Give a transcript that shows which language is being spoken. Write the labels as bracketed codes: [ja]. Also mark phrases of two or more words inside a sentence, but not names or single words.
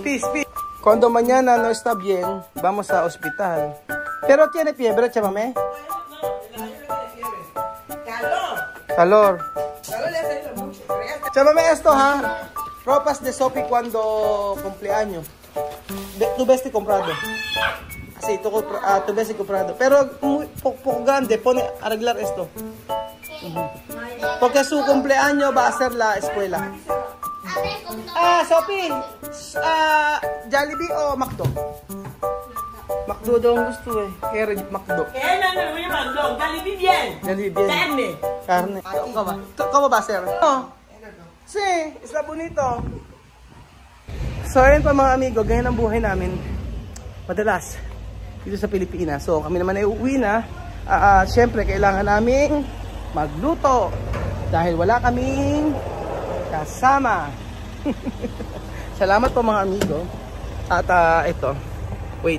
[es] Cuando mañana no está bien, vamos a hospital. Pero tiene fiebre, chamame. Calor. Chamame esto, ha. Ropas de Sophie cuando cumpleaños. Tu vesti comprado. Sí, tu vesti comprado. Pero muy poco grande, pone arreglar esto. Porque su cumpleaños va a ser la escuela. Sophie, Jollibee o McDo? [tl] McDo daw ang gusto eh. Kaya McDo. [es] McDo. Jollibee bien. Jollibee bien. Carne. ¿Cómo va a ser? No. Sí, está bonito. [tl] So, ayun pa mga amigo, ganyan ang buhay namin. Madalas, dito sa Pilipinas. So, kami naman ay uuwi na. Siyempre, kailangan naming magluto. Dahil wala kaming kasama. Salamat po mga amigo. At ito, wait.